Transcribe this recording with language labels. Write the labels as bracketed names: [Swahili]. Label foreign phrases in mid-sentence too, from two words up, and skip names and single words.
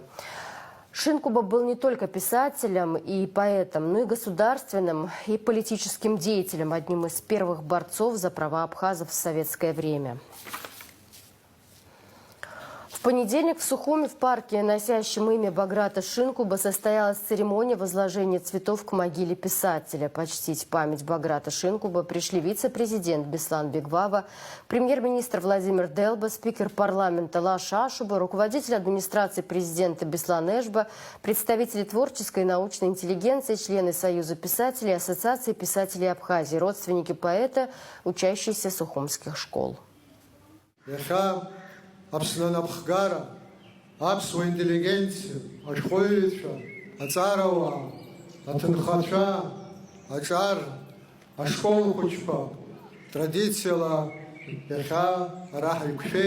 [Russian] Шинкуба был не только писателем и поэтом, но и государственным и политическим деятелем, одним из первых борцов за права абхазов в советское время. В понедельник в Сухуми в парке, носящем имя Баграта Шинкуба, состоялась церемония возложения цветов к могиле писателя. Почтить память Баграта Шинкуба пришли вице-президент Беслан Бегвава, премьер-министр Владимир Делба, спикер парламента Лаш Ашуба, руководитель администрации президента Беслан Эшба, представители творческой и научной интеллигенции, члены Союза писателей, Ассоциации писателей Абхазии, родственники поэта, учащиеся сухумских школ. [Abkhazian] Аԥсны напхгара, аԥсуа интеллигенциа, ашәҟәыҩҩцәа, аҵарауаа, аҭынхацәа, аҿар, ашколхәыҷқәа традициала иахьа ара ҳаиқәшәеит.